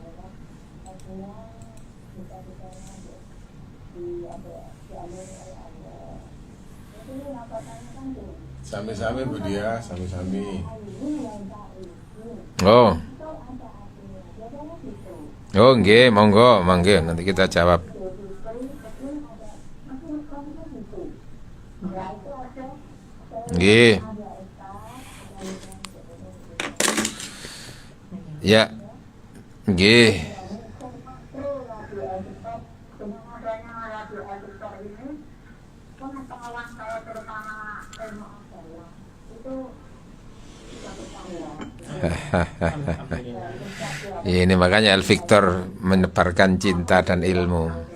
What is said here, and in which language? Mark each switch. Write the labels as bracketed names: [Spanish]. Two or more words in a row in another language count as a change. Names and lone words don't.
[Javanese] Sami-sami Bu Dia, sami-sami. Oh, nggih, [Indonesian] monggo, nanti kita jawab. Nggih. Ya. Nggih. Ini makanya El Victor menebarkan cinta dan ilmu.